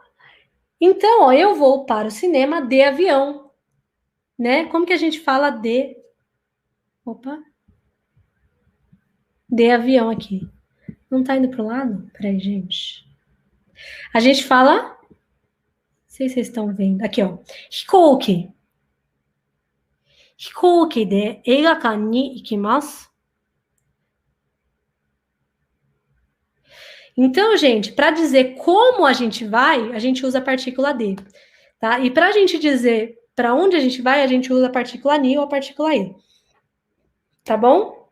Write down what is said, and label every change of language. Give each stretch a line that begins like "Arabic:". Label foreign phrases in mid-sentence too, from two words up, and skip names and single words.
Portuguese: Então, ó, eu vou para o cinema de avião, né? Como que a gente fala de... Opa. De avião aqui. Não tá indo pro lado? Peraí, gente. A gente fala... Não sei se vocês estão vendo. Aqui, ó. Hikouki.
Japanese: Hikouki de eigakan ni ikimasu.
Portuguese: Então, gente, para dizer como a gente vai, a gente usa a partícula de, tá? E para a gente dizer para onde a gente vai, a gente usa a partícula ni ou a partícula e. Tá bom?